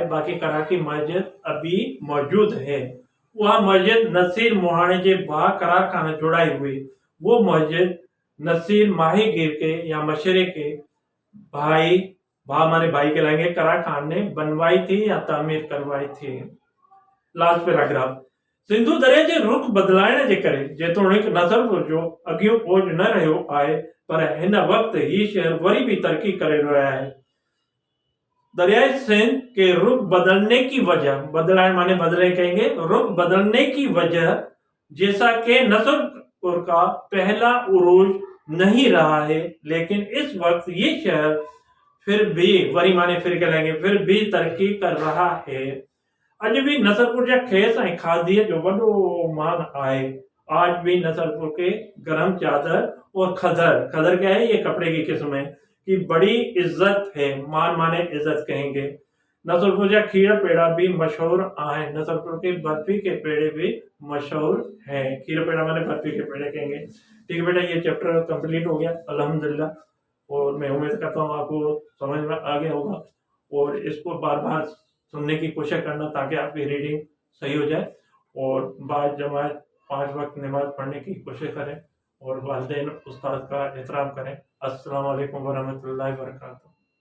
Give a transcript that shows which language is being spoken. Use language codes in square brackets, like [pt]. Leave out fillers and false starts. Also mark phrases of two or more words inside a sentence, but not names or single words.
[ur] باقی کرار کی مسجد ابھی موجود ہے۔ وہ مسجد نصیر موہانے کے بھاگ کرار خان جڑائی ہوئی. وہ مسجد نصیر ماہی گیر کے یا معاشرے کے بھائی، بھا معنے بھائی کہلائیں گے، کرار خان نے بنوائی تھی یا تعمیر کروائی تھی. [en] Last paragraph. [sd] सिंधु दरिया जे रुख बदलाइण जे करे जेतोणीक नसरपुर जो अगियो ओज न रहियो आहे, पर हिन वक्त ही शहर वरी भी तरक्की करे रहा है। [ur] دریائے سندھ کے رخ بدلنے کی وجہ، بدلائے معنے بدلے کہیں گے، رخ بدلنے کی وجہ جیسا کہ نصرپور کا پہلا عروج نہیں رہا ہے، لیکن اس وقت یہ شہر پھر بھی، وری معنے پھر کہلائیں گے، پھر بھی ترقی کر رہا ہے. [sd] अज भी नसरपुर जा खेस ऐं खादीअ जो वडो मान आहे। [ur] آج بھی نصرپور کے گرم چادر اور کھدر، کھدر کیا ہے، یہ کپڑے کی قسم ہے، کی بڑی عزت ہے. مان معنے عزت کہیں گے. [sd] नसरपुर जा खीर पेड़ा भी मशहूर आहे। [ur] نصرپور کے برفی کے پیڑے بھی مشہور ہیں. کھیر پیڑا معنے برفی کے پیڑے کہیں گے۔ ٹھیک ہے بیٹا، یہ [en] chapter complete [ur] ہو گیا الحمدللہ، اور میں امید کرتا ہوں آپ کو سمجھ میں آ گیا ہوگا. اور اس کو بار بار سننے کی کوشش کرنا تاکہ آپ کی ریڈنگ صحیح ہو جائے، اور بعد جماعت 5 وقت نماز پڑھنے کی کوشش کریں، اور والدین استاد کا احترام کریں. [ar] السلام عليكم ورحمة الله وبركاته.